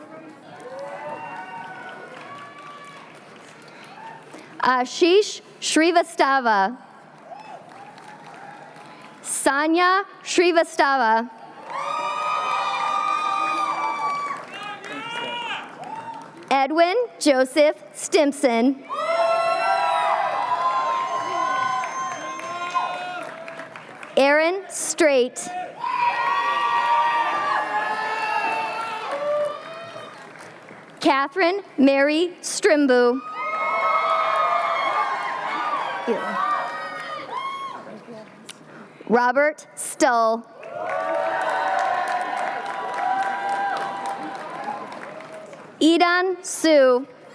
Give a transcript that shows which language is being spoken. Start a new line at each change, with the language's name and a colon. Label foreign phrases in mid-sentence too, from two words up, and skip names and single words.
English: Ashish Shrivastava. Sanya Shrivastava. Edwin Joseph Stimson. Aaron Straight. Catherine Mary Strimbu. Robert Stull. Edan Su.